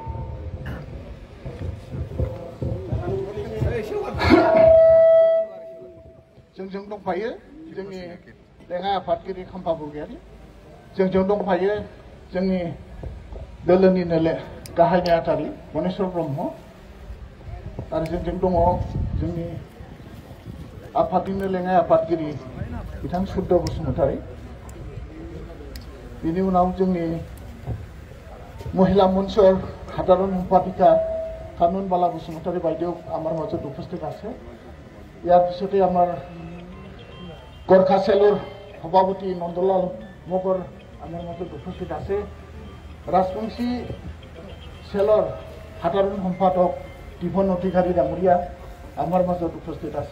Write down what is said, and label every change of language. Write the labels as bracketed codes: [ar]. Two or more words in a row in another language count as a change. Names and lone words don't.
[brx] जोंजों दंफायो जोंनि लेङाइ आफादगिरि खाम्फा बरगयारि, जोंजों दंफायो जोंनि दोलोनिनो गाहाय नेहाथारि मनेस्वर ब्रह्म, आरो जोंजों दङ जोंनि आफादनिनो लेङाइ आफादगिरि बिथां सुद्ध बसुमतारी। बिनि उनाव जोंनि महिला मन्चर [as] সাধারণ সম্পাদিকা কানুনবালা বসুমতাৰী বাইদেউ আমাৰ মাজত উপস্থিত আছে। ইয়াৰ পিছতে আমাৰ গোৰ্খা চেলৰ সভাপতি নন্দলাল মগৰ আমাৰ মাজত উপস্থিত আছে। ৰাজবংশী চেলৰ সাধাৰণ সম্পাদক টিভন অধিকাৰী ডাঙৰীয়া আমাৰ মাজত উপস্থিত আছে।